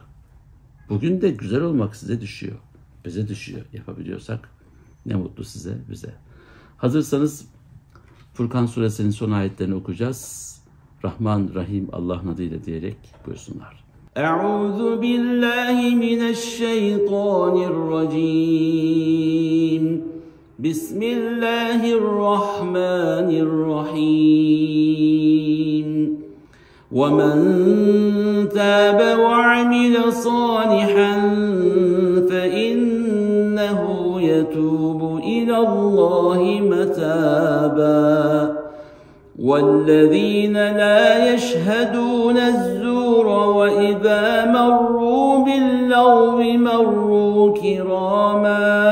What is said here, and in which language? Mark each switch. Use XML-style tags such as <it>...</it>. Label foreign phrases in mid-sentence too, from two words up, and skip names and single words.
<tr>Bugün de güzel olmak size düşüyor. Bize düşüyor. Yapabiliyorsak ne mutlu size, bize. Hazırsanız Furkan suresinin son ayetlerini okuyacağız. Rahman, Rahim, Allah'ın adıyla diyerek buyursunlar.</tr> <ar>أعوذ بالله من الشيطان الرجيم. Bismillahirrahmanirrahim. وَمَنْ تَابَ وَعَمِلَ صَالِحًا فَإِنَّهُ يَتُوبُ إِلَى اللَّهِ مَتَابًا وَالَّذِينَ لَا يَشْهَدُونَ الزُّورَ وَإِذَا مَرُّوا بِاللَّغْوِ مَرُّوا كِرَامًا</ar>